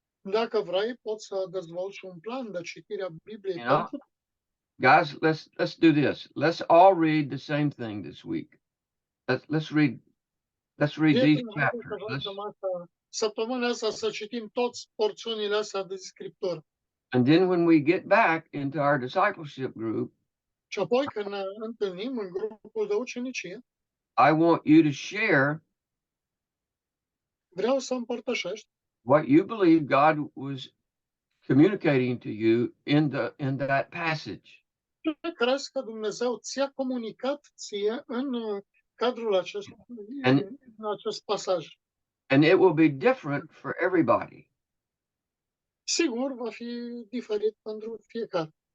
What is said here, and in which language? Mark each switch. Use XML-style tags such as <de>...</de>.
<ro>Dacă vrei, poți să dezvolți un plan de citire a Bibliei</ro> <en>You know,</en> <ro>pentru</ro> <en>guys, let's do this. Let's all read the same thing this week. Let's read these</en> <ro>prieteni, haideți să</ro> <en>chapters.</en> <ro>facem asta săptămâna asta, să citim toți porțiunile astea de Scriptură.</ro> <en>And then when we get back into our discipleship group,</en> <ro>Și apoi, când ne întâlnim în grupul de ucenicie,</ro> <en>I want you to share</en> <ro>vreau să împărtășești</ro> <en>what you believe God was communicating to you in that passage.</en> <ro>ce crezi că Dumnezeu ți-a comunicat ție în cadrul acestui, în acest pasaj.</ro> <en>And it will be different for everybody.</en> <ro>Sigur, va fi diferit pentru fiecare.</ro>